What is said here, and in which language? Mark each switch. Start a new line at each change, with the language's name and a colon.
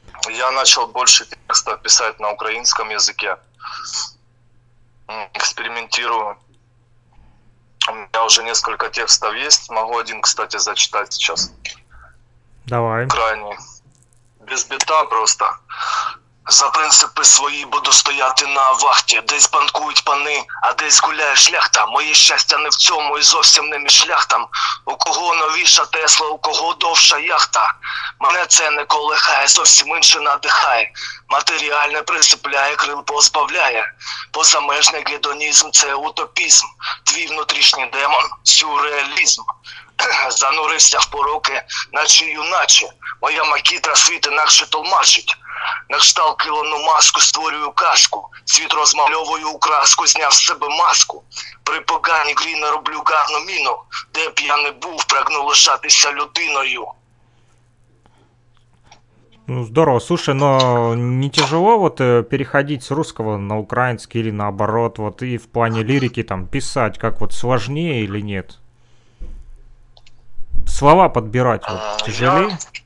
Russian: Я начал больше текстов писать на украинском языке. Экспериментирую. У меня уже несколько текстов есть. Могу один, кстати, зачитать сейчас. Давай. Крайний. Без бита просто.
Ukrainian: За принципи свої буду стояти на вахті. Десь банкують пани, а десь гуляє шляхта. Моє щастя не в цьому і зовсім не між шляхтам. У кого новіша Тесла, у кого довша яхта. Мене це не колихає, зовсім інше надихає. Матеріальне присипляє, крил позбавляє. Позамежний гедонізм – це утопізм. Твій внутрішній демон – сюрреалізм. Занурився в пороки, наче юначе. Моя макітра світ інакше толмачить. На кшталт килону маску створюю кашку. Світ розмальовую у краску, зняв з себе маску. При поганій грі не роблю гарну міну. Де б я не був, прагну лишатися людиною.
Russian: Ну, здорово. Слушай, но не тяжело вот переходить с русского на украинский или наоборот, вот и в плане лирики там писать, как вот сложнее или нет? Слова подбирать вот, тяжелее?